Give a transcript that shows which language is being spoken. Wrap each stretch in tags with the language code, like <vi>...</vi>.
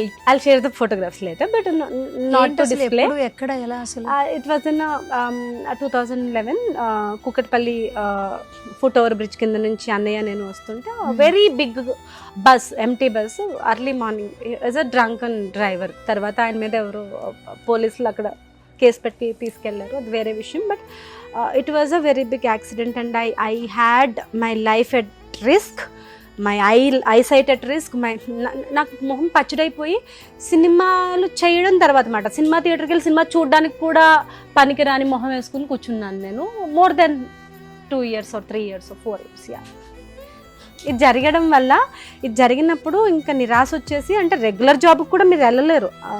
<en>I'll share the photographs later, but not to display.</en> <te>ఎక్కడ ఎలా అసలు?</te> <en>It was in 2011 Kukatpally foot over bridge</en> <te>కింద నుంచి అన్నయ్య నేను వస్తుంటే</te> <en>Very big bus, empty bus, early morning. As a drunken driver.</en> <te>తర్వాత ఆయన మీద ఎవరు పోలీసులు అక్కడ కేసు పెట్టి తీసుకెళ్లారు, అది వేరే విషయం.</te> <en>But it was a very big accident and I had my life at risk, my eyesight at risk.</en> <te>నాకు మొహం పచ్చడైపోయి సినిమాలు చేయడం తర్వాత మాట, సినిమా థియేటర్కి వెళ్ళి సినిమా చూడడానికి కూడా పనికిరాని మొహం వేసుకుని కూర్చున్నాను నేను.</te> <en>More than 2 years or 3 years or 4 years.</en> <te>ఇది జరగడం వల్ల, ఇది జరిగినప్పుడు ఇంకా నిరాశ వచ్చేసి, అంటే రెగ్యులర్ జాబ్కి కూడా మీరు వెళ్ళలేరు.</te>